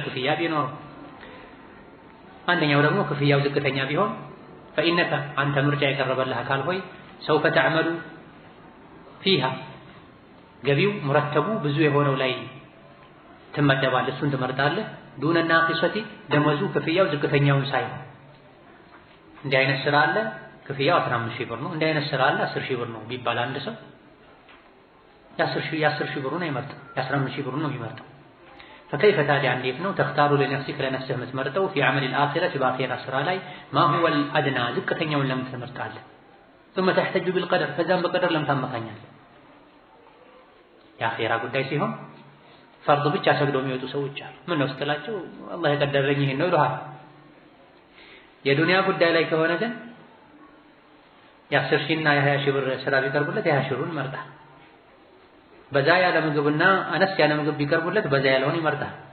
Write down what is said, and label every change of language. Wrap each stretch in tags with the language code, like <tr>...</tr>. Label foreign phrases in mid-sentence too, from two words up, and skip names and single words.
<am>ክፍያ ቢኖረው፣ አንደኛው ደግሞ ክፍያው ዝቅተኛ ቢሆን ፈኢነከ አንተ ምርጫ የቀረበልህ አካል ሆይ</am> <ar>سوف تعمل فيها</ar> <am>ገቢው ሙረተቡ ብዙ የሆነው ላይ ትመደባለህ፣ እሱን ትመርጣለህ።</am> <ar>دون ناقصة</ar> <am>ደመወዙ ክፍያው ዝቅተኛውን ሳይሆን እንዲህ አይነት ሥራ አለ ክፍያው 15000 ብር ነው፣ እንዲህ አይነት ሥራ አለ 10000 ብር ነው ቢባል አንድ ሰው የ10000 ብሩን አይመርጥም፣ የ15000 ብሩን ነው የሚመርጠው። فكيف ታዲያ እንዴት ነው</am> <ar>تختار لنفسك</ar> <am>ለነፍስህ የምትመርጠው</am> <ar>في عمل الآخرة</ar> <am>በአኺራ ሥራ ላይ</am> <ar>ما هو الأدنى</ar> <am>ዝቅተኛውን ለምን ትመርጣለህ?</am> <ar>ثم تحتج بالقدر</ar> <am>ከዛም በቀደር ለምን ታመካኛለህ? የአኺራ ጉዳይ ሲሆን ፈርድ ብቻ ሰግደው የሚወጡ ሰዎች አሉ። ምን ነው ስትላቸው አላህ የቀደረኝ ይሄን ነው ይሉሃል። የዱንያ ጉዳይ ላይ ከሆነ ግን የ10 ሺህ እና የ20 ሺህ ብር ስራ ቢቀርቡለት የ20 ሺህ ብሩን ይመርጣል። በዛ ያለ ምግብና አነስ ያለ ምግብ ቢቀርቡለት በዛ ያለውን ይመርጣል።</am>